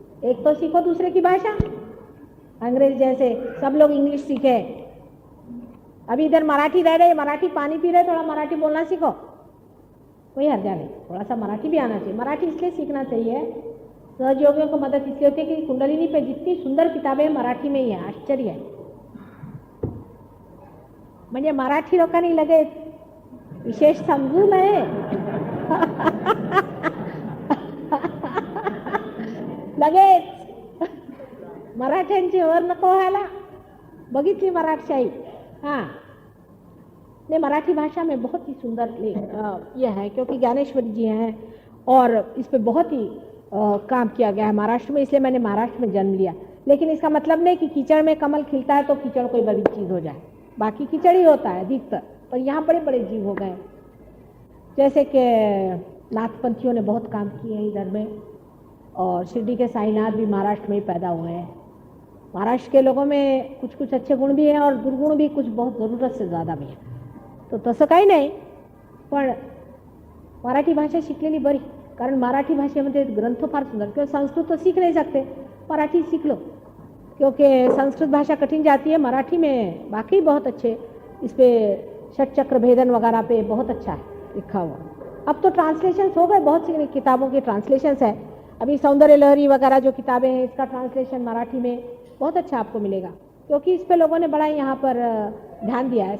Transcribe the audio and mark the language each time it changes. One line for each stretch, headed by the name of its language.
Hindi: एक तो सीखो दूसरे की भाषा. अंग्रेज जैसे सब लोग इंग्लिश सीखे, अभी इधर मराठी रह रहे, मराठी पानी पी रहे, थोड़ा मराठी बोलना सीखो, कोई हर्जा नहीं. थोड़ा सा मराठी भी आना चाहिए. मराठी इसलिए सीखना चाहिए, सहयोगियों को मदद इसलिए होती है कि कुंडलिनी पे जितनी सुंदर किताबें मराठी में ही है, आश्चर्य है.
Marathi: म्हणजे मराठी लोकांनी लगेच विशेष समजू नये. लगेच मराठ्यांची वर नको व्हायला. बघितली मराठशाही.
Hindi: हाँ, नहीं, मराठी भाषा में बहुत ही सुंदर ये है, क्योंकि ज्ञानेश्वरी जी हैं और इस पे बहुत ही काम किया गया है महाराष्ट्र में, इसलिए मैंने महाराष्ट्र में जन्म लिया. लेकिन इसका मतलब नहीं कि कीचड़ में कमल खिलता है तो कीचड़ कोई बड़ी चीज़ हो जाए. बाकी कीचड़ ही होता है अधिकतर, पर यहाँ बड़े बड़े जीव हो गए. जैसे कि नाथपंथियों ने बहुत काम किए हैं इधर में, और शिरडी के साईनाथ भी महाराष्ट्र में ही पैदा हुए हैं. महाराष्ट्र के लोगों में कुछ कुछ अच्छे गुण भी हैं और दुर्गुण भी कुछ बहुत ज़रूरत से ज़्यादा भी हैं.
Marathi: तो तसं काही नाही, पण मराठी भाषा शिकलेली बरी. कारण मराठी भाषेमध्ये ग्रंथ फार सुंदर.
Hindi: क्यों संस्कृत तो सीख नहीं सकते, मराठी सीख लो, क्योंकि संस्कृत भाषा कठिन जाती है. मराठी में बाकी बहुत अच्छे, इस पे षटचक्र भेदन वगैरह पे बहुत अच्छा है लिखा हुआ. अब तो ट्रांसलेशंस हो गए, बहुत सी किताबों के ट्रांसलेशंस है. अभी सौंदर्य लहरी वगैरह जो किताबें हैं, इसका ट्रांसलेशन मराठी में बहुत अच्छा आपको मिलेगा, क्योंकि इस पे लोगों ने बड़ा यहाँ पर ध्यान दिया है.